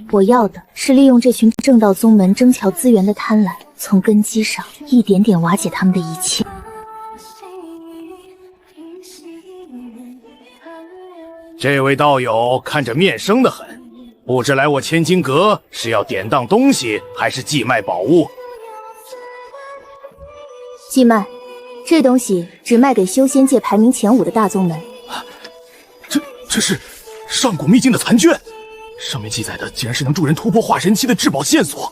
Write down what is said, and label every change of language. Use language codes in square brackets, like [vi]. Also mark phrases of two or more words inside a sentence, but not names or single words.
[zh] 我要的是利用這群正道宗門爭搶資源的貪婪，從根基上一點點瓦解他們的一切。這位道友看着面生得很，不知來我千金閣是要典當東西，還是寄賣寶物？寄賣，這東西只賣給修仙界排名前5的大宗門。這是上古秘境的殘卷，上面記載的竟然是能助人突破化神期的至寶線索。